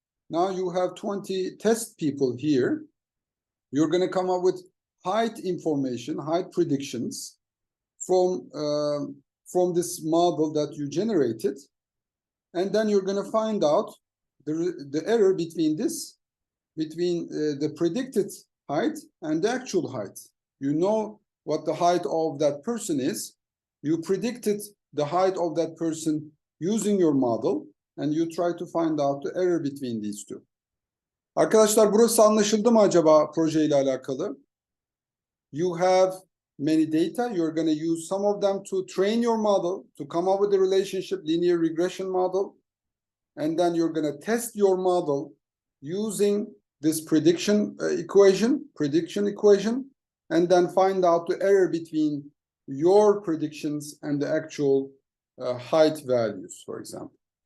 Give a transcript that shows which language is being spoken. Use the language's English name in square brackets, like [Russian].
[English] Now you have 20 test people here. You're going to come up with height information, height predictions from this model that you generated, and then you're going to find out the error between the predicted height and the actual height. You know what the height of that person is. You predicted the height of that person using your model, and you try to find out the error between these two. [Turkish] Arkadaşlar, burası anlaşıldı mı acaba projeyle alakalı? [English] You have many data. You're going to use some of them to train your model, to come up with a relationship, linear regression model. And then you're going to test your model using this prediction equation, and then find out the error between your predictions and the actual height values, for example.